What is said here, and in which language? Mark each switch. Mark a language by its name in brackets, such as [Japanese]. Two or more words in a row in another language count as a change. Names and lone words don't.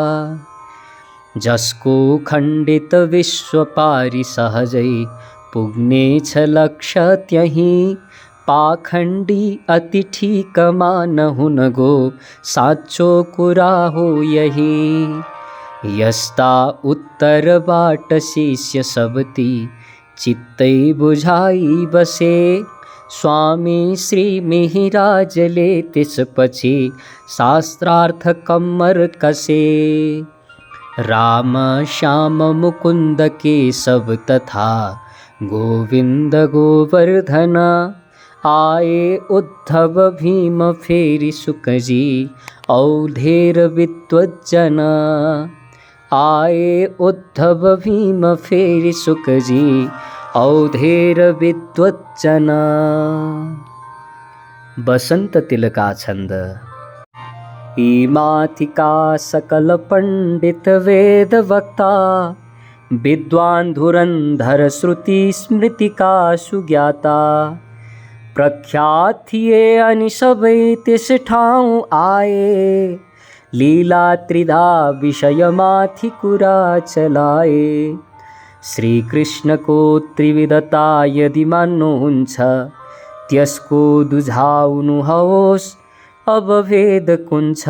[Nepali] जसको खण्डित विश्व पारी सहजै पुग्नेछ लक्ष्य त्यहीँ। पाखण्डी अति ठिक मान हुन गो साँचो कुरा हो यही। यस्ता उत्तरबाट शिष्य सबती चित्तै बुझाई बसे। स्वामी श्री मिहिराजले त्यसपछि शास्त्रार्थ कम्मर कसे। राम श्याम मुकुन्द केशव तथा गोविन्द गोवर्धन। आए उद्धव भीम फेरि शुकजी औधेर विद्वज्जन। आए उद्धव भीम फेरि शुकजी औधेर विद्वज्जन। बसन्त तिलका छन्द। यी माथिका सकल पण्डित वेद वक्ता, विद्वान् धुरन्धर श्रुति स्मृतिका सुज्ञाता। प्रख्यात थिए अनि सबै त्यस ठाउँ आए, लीला त्रिधा विषयमाथि कुरा चलाए। श्री कृष्णको त्रिविधता यदि मान्नुहुन्छ, त्यसको दुझाउनुहोस् अब भेद कुन छ।